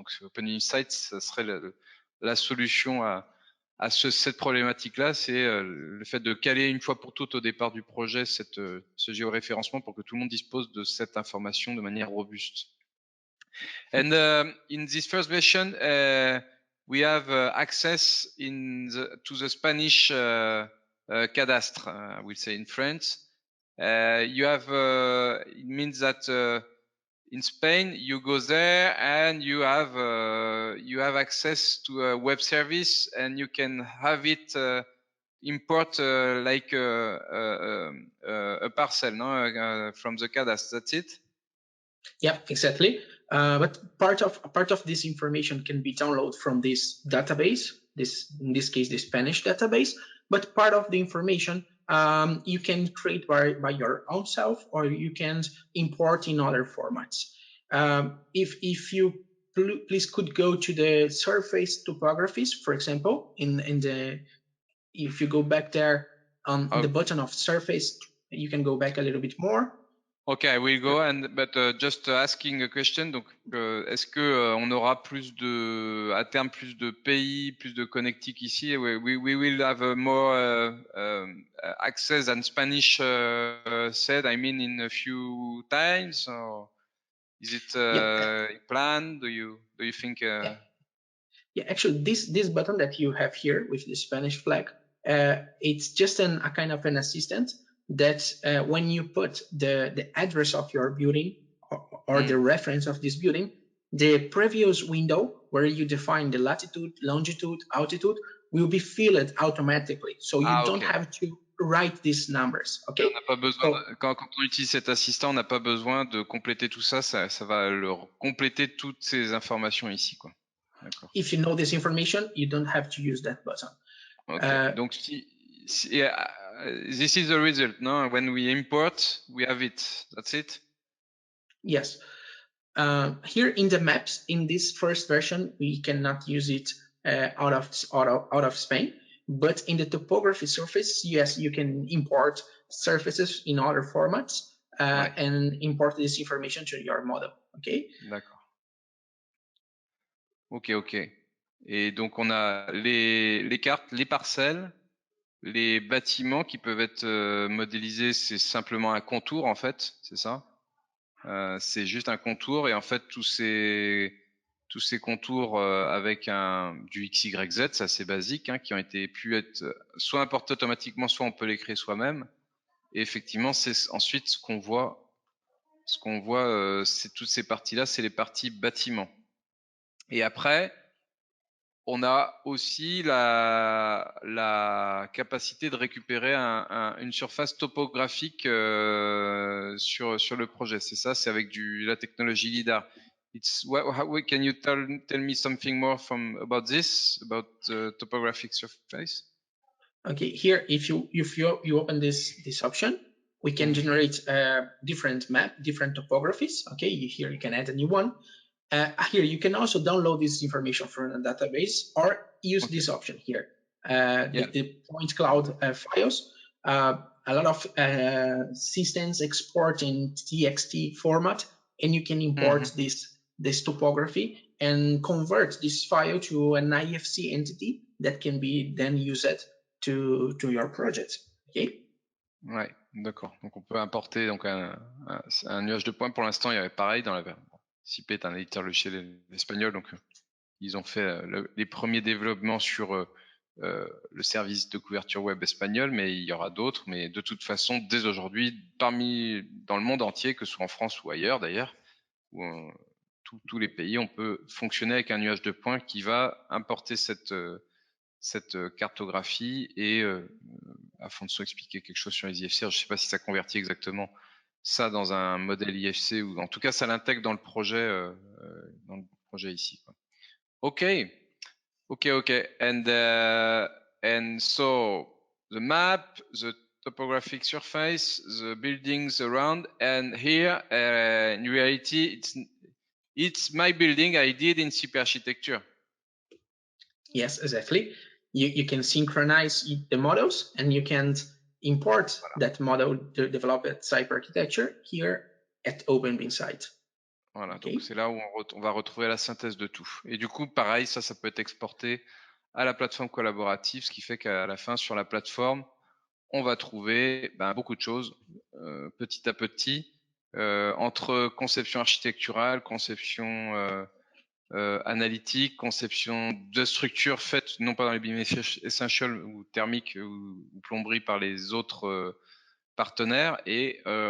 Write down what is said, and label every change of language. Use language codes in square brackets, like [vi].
[fr] Donc Open Insight, ça serait la solution à cette problématique-là, c'est le fait de caler une fois pour toutes au départ du projet ce géoréférencement pour que tout le monde dispose de cette information de manière robuste. [en] And in this first version, we have access to the Spanish cadastre, I will say in French. You have, it means that in Spain, you go there and you have access to a web service, and you can have it import like a parcel, no, from the cadastre. That's it. Yeah, exactly. But part of this information can be downloaded from this database. In this case, the Spanish database. But part of the information you can create by your own self, or you can import in other formats. If you please could go to the surface topographies, for example, if you go back there on the button of surface, you can go back a little bit more. Okay, I will go, but just asking a question. [fr] Donc, est-ce que on aura à terme plus de pays, plus de connectiques ici? [en] We will have more access than Spanish said. I mean, in a few times, or is it planned? Do you think? Yeah, actually, this button that you have here with the Spanish flag, it's just a kind of an assistant that when you put the address of your building or the reference of this building, the previous window where you define the latitude, longitude, altitude will be filled automatically. So you don't have to write these numbers. Okay. [fr] On n'a pas besoin quand on utilise cet assistant, on n'a pas besoin de compléter tout ça. Ça va compléter toutes ces informations ici, quoi. [en] If you know this information, you don't have to use that button. Okay. Donc this is the result. No, when we import, we have it. That's it. Yes. Here in the maps, in this first version, we cannot use it out of Spain. But in the topography surface, yes, you can import surfaces in other formats and import this information to your model. Okay. [fr] D'accord. [en] Ok. [fr] Et donc on a les cartes, les parcelles, les bâtiments qui peuvent être modélisés. C'est simplement un contour en fait, c'est ça. C'est juste un contour, et en fait tous ces contours avec du XYZ, c'est assez basique, qui ont pu être soit importés automatiquement, soit on peut les créer soi-même. Et effectivement, c'est ensuite ce qu'on voit, c'est toutes ces parties-là, c'est les parties bâtiments. Et après, on a aussi la capacité de récupérer une surface topographique sur le projet. C'est ça, c'est avec la technologie LiDAR. [en] Can you tell me something more about this, about topographic surface? Okay, here if you open this option, we can generate different topographies. Okay, here you can add a new one. Here you can also download this information from a database or use this option here, the point cloud files. A lot of systems export in TXT format, and you can import this topography and convert this file to an IFC entity that can be then used to your project. Okay. [fr] Ouais, d'accord. Donc on peut importer donc un nuage de points. Pour l'instant, il y avait pareil dans la CIP est un éditeur logiciel espagnol, donc ils ont fait les premiers développements sur le service de couverture web espagnol, mais il y aura d'autres. Mais de toute façon, dès aujourd'hui, dans le monde entier, que ce soit en France ou ailleurs d'ailleurs, où tous les pays, on peut fonctionner avec un nuage de points qui va importer cette cartographie. Et Afonso expliquait quelque chose sur les IFC. Je ne sais pas si ça convertit exactement ça dans un modèle IFC, ou en tout cas ça l'intègre dans le projet ici, quoi. [en] Okay, and so the map, the topographic surface, the buildings around, and here in reality it's my building I did in CP architecture. Yes, exactly. You can synchronize the models, and you can import that model developed at Cyper Architecture here at OpenBeamSite. [fr] Voilà, [en] Okay. [fr] donc c'est là où on va retrouver la synthèse de tout. Et du coup, pareil, ça peut être exporté à la plateforme collaborative, ce qui fait qu'à la fin, sur la plateforme, on va trouver beaucoup de choses petit à petit, entre conception architecturale, conception analytique, conception de structure faite non pas dans les BIM Essentials ou thermique ou plomberie par les autres partenaires, et